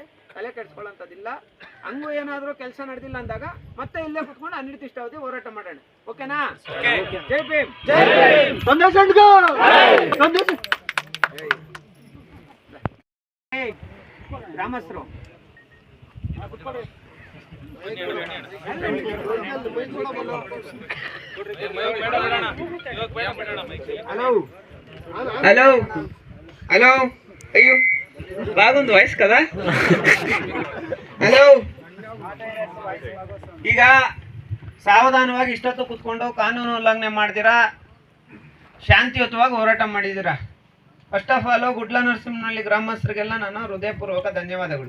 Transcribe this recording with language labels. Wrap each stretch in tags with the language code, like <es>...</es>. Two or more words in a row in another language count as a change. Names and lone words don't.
<kn>ತಲೆ ಕೆಡಿಸ್ಕೊಳ್ಳೋಂಥದ್ದಿಲ್ಲ. ಹಂಗೂ ಏನಾದರೂ ಕೆಲಸ ನಡೆದಿಲ್ಲ ಅಂದಾಗ ಮತ್ತೆ ಇಲ್ಲೇ ಕುತ್ಕೊಂಡು ಅನಿರ್ದಿಷ್ಟಾವಧಿ ಹೋರಾಟ ಮಾಡೋಣ. ಓಕೆನಾ? ಜೈ ಭೀಮ್.</kn> <te>ಗ್ರಾಮಸ್ಥರು హలో హలో అయ్యో బాగుంది వాయిస్ కదా.</te> <kn>ಹಲೋ, ಈಗ ಸಾವಧಾನವಾಗಿ ಇಷ್ಟೊತ್ತು ಕುತ್ಕೊಂಡು ಕಾನೂನು ಉಲ್ಲಂಘನೆ ಮಾಡ್ತೀರಾ, ಶಾಂತಿಯುತವಾಗಿ ಹೋರಾಟ ಮಾಡಿದ್ದೀರಾ.</kn> <en>first of all</en> <kn>ಗುಡ್ಲ ನರಸಿಂಹನಹಳ್ಳಿ ಗ್ರಾಮಸ್ಥರಿಗೆಲ್ಲ ನಾನು ಹೃದಯಪೂರ್ವಕ ಧನ್ಯವಾದಗಳು.</kn>